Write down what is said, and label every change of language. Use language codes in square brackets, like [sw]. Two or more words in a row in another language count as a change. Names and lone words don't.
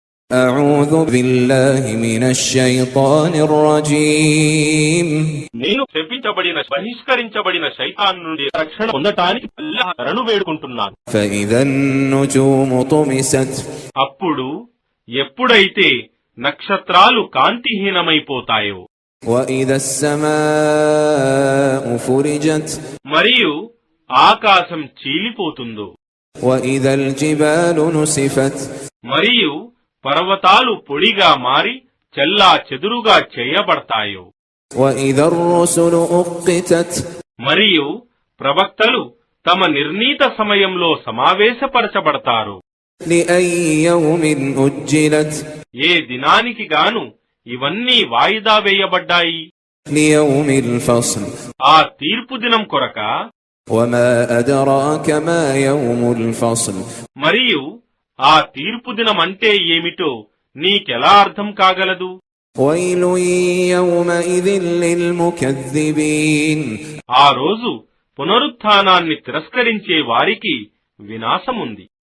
[ar] أعوذ بالله من الشيطان الرجيم [te] నేను శపించబడిన బహిష్కరించబడిన శైతాన్ నుండి రక్షణ పొందటానికి అల్లాహ్ శరణు వేడుకుంటున్నాను. [ar] فإذا النجوم طمست [te] అప్పుడు ఎప్పుడైతే నక్షత్రాలు కాంతిహీనమైపోతాయో, [ar] وإذا السماء فرجت [te] మరియు ఆకాశం చీలిపోతుందో, [ar] وإذا الجبال نسفت [te] మరియు పర్వతాలు పొడిగా మారి చెల్లా చెదురుగా చేయబడతాయో, [ar] وإذا الرسل أقتت [te] మరియు ప్రవక్తలు తమ నిర్ణీత సమయంలో సమావేశపరచబడతారు. [ar] لأي يوم أجلت [te] ఏ దినానికి గాను ఇవన్నీ వాయిదా వేయబడ్డాయి? [ar] ليوم الفصل [te] ఆ తీర్పు దినం కొరక. [ar] وما أدراك ما يوم الفصل [te] మరియు ఆ తీర్పు దినం అంటే ఏమిటో నీకెలా అర్థం కాగలదు? [ar] ويل يومئذ للمكذبين [te] ఆ రోజు పునరుత్థానాన్ని తిరస్కరించే వారికి వినాశముంది.